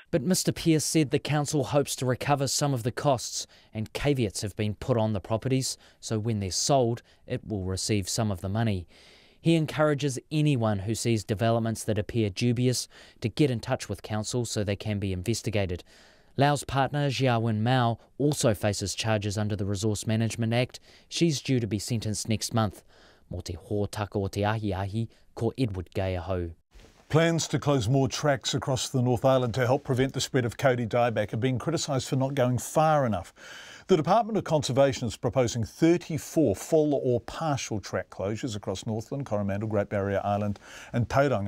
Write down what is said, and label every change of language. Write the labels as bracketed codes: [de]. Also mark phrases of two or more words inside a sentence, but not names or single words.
[en] But Mr Pearce said the council hopes to recover some of the costs, and caveats have been put on the properties, so when they're sold, it will receive some of the money. He encourages anyone who sees developments that appear dubious to get in touch with council so they can be investigated. Lau's partner, Jiawin Mao, also faces charges under the Resource Management Act. She's due to be sentenced next month. [mi] Mō te hōtaka o te ahi, ko Edward Gay ahau. [en] Plans to close more tracks across the North Island to help prevent the spread of Kauri dieback are being criticised for not going far enough. The Department of Conservation is proposing 34 full or partial track closures across Northland, Coromandel, Great Barrier Island and Tauranga.